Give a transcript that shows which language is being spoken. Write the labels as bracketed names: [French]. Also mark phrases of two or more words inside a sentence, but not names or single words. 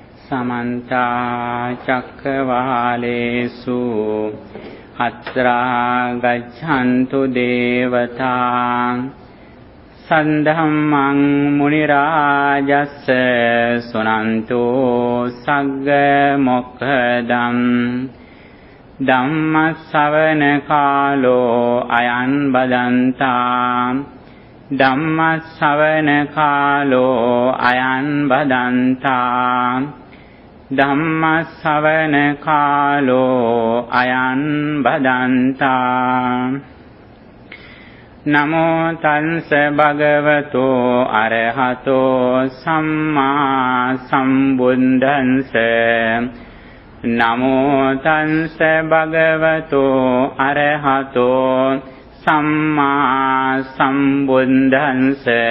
[Pali] समन्ता चक्रवालेषु अत्रा गच्छन्तु देवता सद्धम्मं मुनिराजस्य सुनन्तु सग्गमोक्खदम् ධම්මස්සවන කාලෝ අයං බදන්තා ධම්මස්සවන කාලෝ අයං බදන්තා ධම්මස්සවන කාලෝ අයං බදන්තා නමෝ තංස භගවතෝ අරහතෝ සම්මා සම්බුද්දන්ස නමෝ තංස භගවතෝ අරහතෝ සම්මා සම්බුද්දන්ස